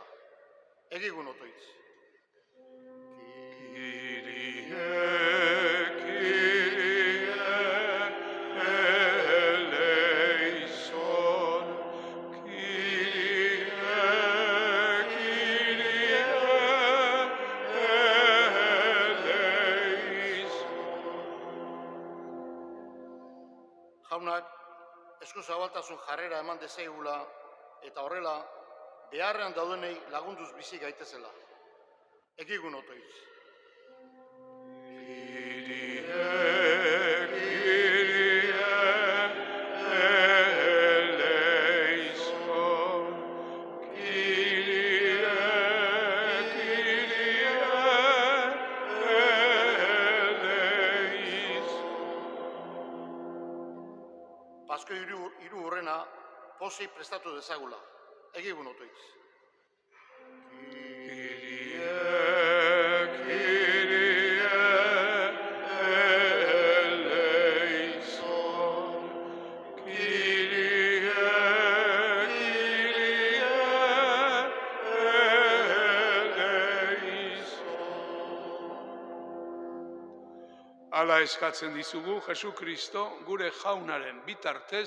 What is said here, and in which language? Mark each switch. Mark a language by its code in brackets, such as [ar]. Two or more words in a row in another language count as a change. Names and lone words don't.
[eu] Egigun otoitz. [el] Κύριε, Κύριε, ελέησον. Κύριε, Κύριε, ελέησον. [eu] Jaunak, eskuzabaltasun jarrera eman dezagula eta horrela, beharrean daudenei lagunduz bizi gaitezela. Egigun otoitz. [el] Κύριε, Κύριε, ελέησον. Κύριε, Κύριε, ελέησον. [eu] Pasko hiru hurrena pozik prestatu dezagula. Egigun otoitz. [el] Κύριε, Κύριε, ελέησον. Κύριε, Κύριε, ελέησον. [eu] Hala eskatzen dizugu Jesu Kristo gure jaunaren bitartez.